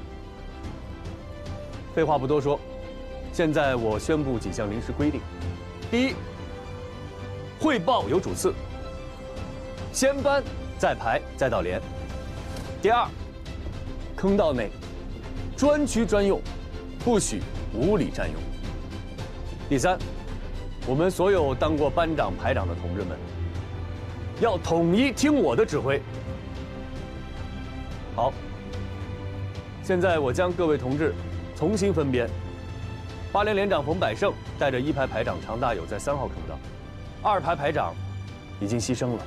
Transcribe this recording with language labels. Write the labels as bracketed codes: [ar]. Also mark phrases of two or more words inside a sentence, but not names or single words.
[zh] 廢話不多說，現在我宣布幾項臨時規定：第一，匯報有主次，先班再排再到連；第二，坑道內專區專用，不許無理占用； 第三，我们所有当过班长、排长的同志们，要统一听我的指挥。好，现在我将各位同志重新分编。8连连长冯百胜带着1排排长常大友在3号坑道，2排排长已经牺牲了。